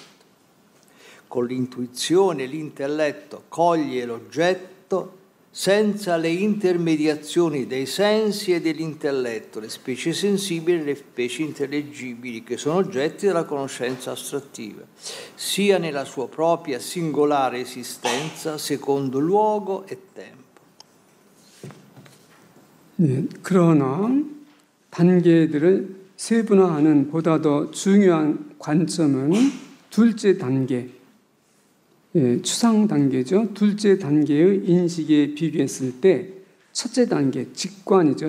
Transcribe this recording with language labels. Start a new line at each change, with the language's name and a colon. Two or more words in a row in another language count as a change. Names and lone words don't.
Italian: Con l'intuizione l'intelletto coglie l'oggetto senza le intermediazioni dei sensi e dell'intelletto, le specie sensibili e le specie intellegibili, che sono oggetti della conoscenza astrattiva, sia nella sua propria singolare esistenza, secondo luogo e tempo.
Korean: 네, 그러나 단계들을 세분화하는 보다 더 중요한 관점은 둘째 단계, 추상 단계죠. 둘째 단계의 인식에 비교했을 때 첫째 단계, 직관이죠.